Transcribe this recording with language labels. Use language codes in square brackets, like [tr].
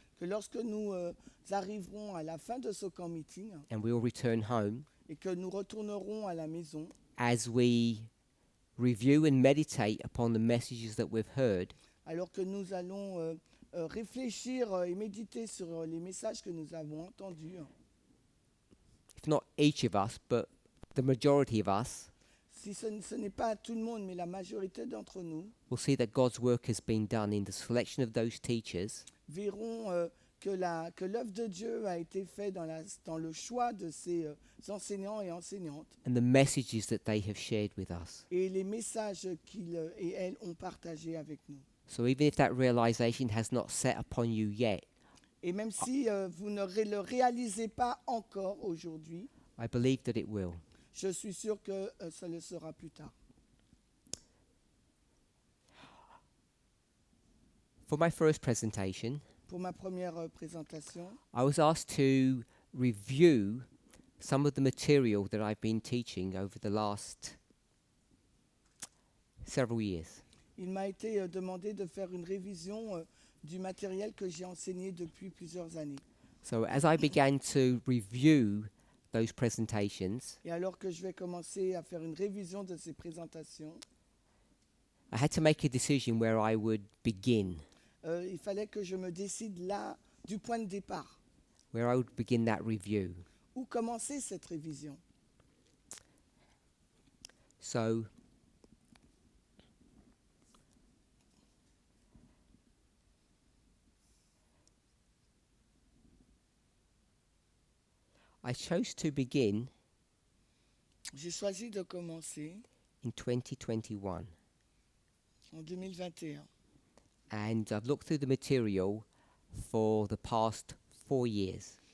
[fr] que lorsque nous arriverons à la fin de ce camp meeting [en] and we'll return home, [fr] et que nous retournerons à la maison, [en] as we review and meditate upon the messages that we've heard, [fr] alors que nous allons réfléchir et méditer sur les messages que nous avons entendus, [en] if not each of us, but the majority of us, [fr] si ce n'est pas tout le monde, mais la majorité d'entre nous, [en] we'll see that God's work has been done in the selection of those teachers [fr] verront que l'œuvre de Dieu a été faite dans le choix de ces enseignants et enseignantes [en] and the messages that they have shared with us. [fr] et les messages qu'ils et elles ont partagés avec nous. [en] So even if that realization has not set upon you yet, [fr] Et même si vous ne le réalisez pas encore aujourd'hui, [en] I believe that it will. [fr] je suis sûr que ça le sera plus tard. [en] For my first presentation, [fr] Pour ma première présentation, [en] I was asked to review some of the material that I've been teaching over the last several years. [fr] il m'a été demandé de faire une révision du matériel que j'ai enseigné depuis plusieurs années. [en] So as I began to review those presentations, [fr] Et alors que je vais commencer à faire une révision de ces présentations, [en] I had to make a decision where I would begin, [fr] il fallait que je me décide là du point de départ. [en] where I would begin that review. [fr] Où commencer cette révision? [en] So I chose to begin [fr] J'ai choisi de commencer [en] in 2021, [fr] en 2021. [en] and I've looked through the material for the past 4 years.